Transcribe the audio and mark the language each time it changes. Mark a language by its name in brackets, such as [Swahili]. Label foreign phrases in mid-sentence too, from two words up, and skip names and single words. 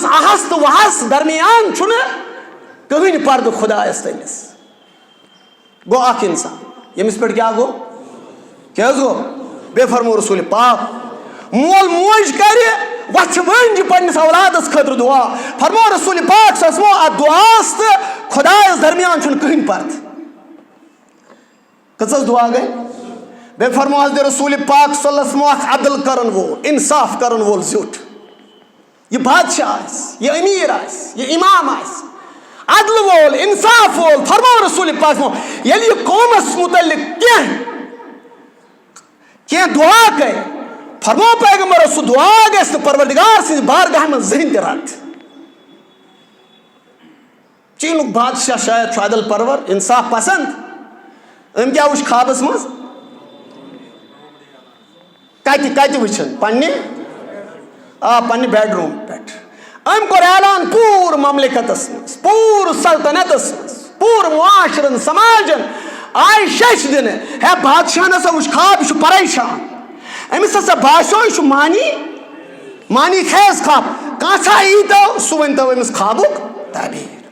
[Kashmiri] اَہس تہٕ وَہس درمیان چھُنہٕ کٕہٕنۍ پردٕ خۄدایس تٔمِس گوٚو اکھ اِنسان ییٚمِس پٮ۪ٹھ کیٛاہ گوٚو کیٛاہ حظ گوٚو بیٚیہِ فرمو رسوٗلِ پاک مول موج کرِ وَژھِ ؤنجہِ پننِس اولادس خٲطرٕ دُعا فرمو رسوٗلِ پاک صلی اتھ دُعاہس تہٕ خۄدایس درمیان چھُنہٕ کٕہٕنۍ پردٕ کۭژاہ دُعا گٔے بے فرمو حضرت رسول پاک [Arabic] صلی اللہ علیہ وسلم [Kashmiri] عدل کرن وول انصاف کرن وول زیوٹ یہ بادشاہ آس یہ امیر آس یہ امام آس عدل وول انصاف وول فرمو رسول پاک یل یہ قومس متعلق کی دعا کرے فرمو پیغمبر سہ دعا گژھِ نہٕ پروردگار سٕنٛدِ بارگاہ منٛز زٕہٕنۍ تہِ رد چینُک بادشاہ شاید چھُ عدل پرور انصاف پسند أمۍ کیٛاہ وٕچھ خوابس منٛز کتہِ وٕچھن پننہِ بیڈ روم پٮ۪ٹھ أمۍ کوٚر اعلان پوٗرٕ مملکتس منٛز پوٗرٕ سلطنتس منٛز پوٗرٕ معاشرن سماجن آیہِ شیٚش دِنہٕ ہے بادشاہن ہسا وٕچھ خواب یہِ چھُ پریشان أمِس ہسا باسیو یہِ چھُ مانی خیز خواب کانٛژھا ییٖتو سُہ ؤنۍتو أمِس خوابُک تعبیٖر